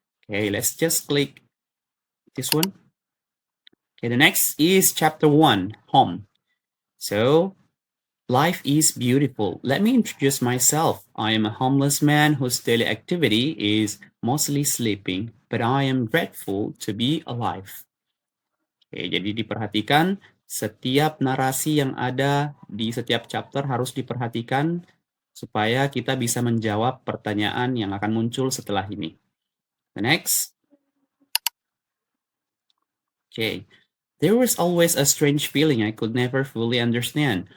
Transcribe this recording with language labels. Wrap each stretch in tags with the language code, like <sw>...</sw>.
<en>Okay, let's just click this one. Okay, the next is chapter 1, home. So, life is beautiful. Let me introduce myself. I am a homeless man whose daily activity is mostly sleeping, but I am grateful to be alive.</en> <id>Oke, jadi diperhatikan setiap narasi yang ada di setiap chapter harus diperhatikan supaya kita bisa menjawab pertanyaan yang akan muncul setelah ini.</id> <en>The next. Okay. There was always a strange feeling I could never fully understand.</en>